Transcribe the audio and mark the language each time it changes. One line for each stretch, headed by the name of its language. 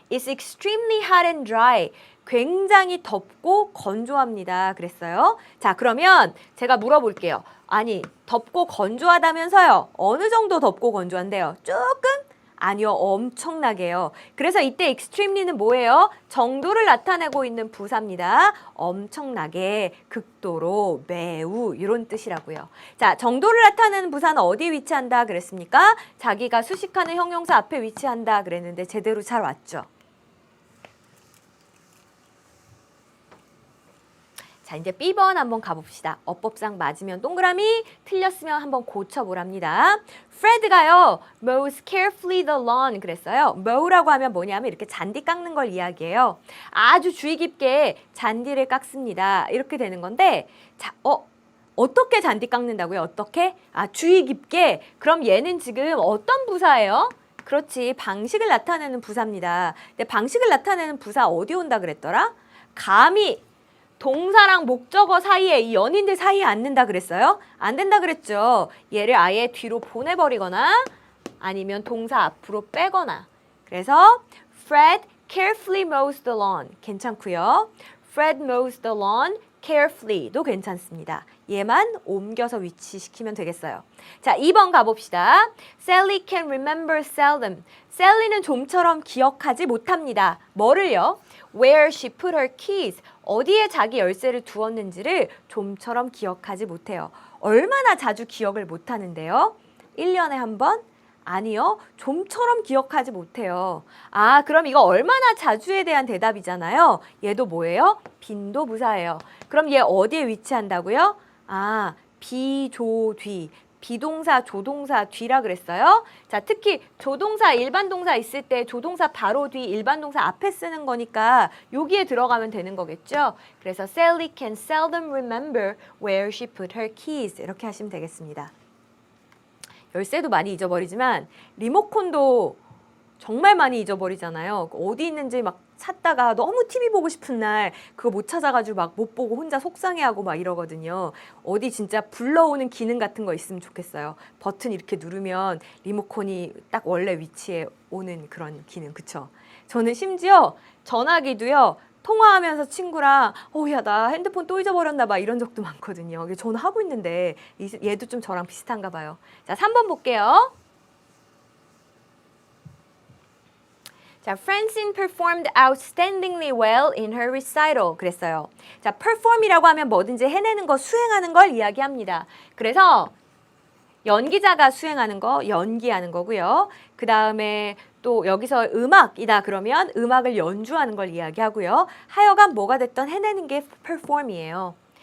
English: It's extremely hot and dry.
Korean: 굉장히 덥고 건조합니다. 그랬어요. 자, 그러면 제가 물어볼게요. 아니, 덥고 건조하다면서요? 어느 정도 덥고 건조한데요? 조금? 아니요, 엄청나게요. 그래서 이때 extremely는 뭐예요? 정도를 나타내고 있는 부사입니다. 엄청나게, 극도로, 매우 이런 뜻이라고요. 자, 정도를 나타내는 부사는 어디에 위치한다 그랬습니까? 자기가 수식하는 형용사 앞에 위치한다 그랬는데 제대로 잘 왔죠. 자, 이제 B번 한번 가봅시다. 어법상 맞으면 동그라미, 틀렸으면 한번 고쳐보랍니다. Fred가요,
English: mows carefully the lawn
Korean: 그랬어요. mow라고 하면 뭐냐면 이렇게 잔디 깎는 걸 이야기해요. 아주 주의 깊게 잔디를 깎습니다. 이렇게 되는 건데, 자, 어떻게 잔디 깎는다고요? 어떻게? 아, 주의 깊게. 그럼 얘는 지금 어떤 부사예요? 그렇지, 방식을 나타내는 부사입니다. 근데 방식을 나타내는 부사 어디 온다 그랬더라? 감히 동사랑 목적어 사이에 이 연인들 사이에 앉는다 그랬어요? 안 된다 그랬죠. 얘를 아예 뒤로 보내버리거나 아니면 동사 앞으로 빼거나. 그래서
English: Fred carefully mows the lawn.
Korean: 괜찮고요.
English: Fred mows the lawn carefully도
Korean: 괜찮습니다. 얘만 옮겨서 위치시키면 되겠어요. 자, 2번 가봅시다.
English: Sally can remember seldom.
Korean: Sally는 좀처럼 기억하지 못합니다. 뭐를요?
English: Where she put her keys.
Korean: 어디에 자기 열쇠를 두었는지를 좀처럼 기억하지 못해요. 얼마나 자주 기억을 못하는데요? 1년에 한 번? 아니요. 좀처럼 기억하지 못해요. 아, 그럼 이거 얼마나 자주에 대한 대답이잖아요. 얘도 뭐예요? 빈도부사예요. 그럼 얘 어디에 위치한다고요? 아, 비조뒤. 비동사, 조동사, 뒤라 그랬어요. 자, 특히 조동사, 일반 동사 있을 때 조동사 바로 뒤, 일반 동사 앞에 쓰는 거니까 여기에 들어가면 되는 거겠죠. 그래서
English: Sally can seldom remember where she put her keys.
Korean: 이렇게 하시면 되겠습니다. 열쇠도 많이 잊어버리지만 리모컨도 정말 많이 잊어버리잖아요. 어디 있는지 막 찾다가 너무 TV 보고 싶은 날 그거 못 찾아가지고 막 못 보고 혼자 속상해하고 막 이러거든요. 어디 진짜 불러오는 기능 같은 거 있으면 좋겠어요. 버튼 이렇게 누르면 리모컨이 딱 원래 위치에 오는 그런 기능, 그쵸? 저는 심지어 전화기도요. 통화하면서 친구랑 야, 나 핸드폰 또 잊어버렸나 봐 이런 적도 많거든요. 전화하고 있는데 얘도 좀 저랑 비슷한가 봐요. 자, 3번 볼게요.
English: 자, Francine performed outstandingly well in her recital.
Korean: 그랬어요. 자, perform이라고 하면 뭐든지 해내는 거, 수행하는 걸 이야기합니다. 그래서 연기자가 수행하는 거, 연기하는 거고요. 그 다음에 또 여기서 음악이다 그러면 음악을 연주하는 걸 이야기하고요. 하여간 뭐가 됐던 해내는 게 perform이에요.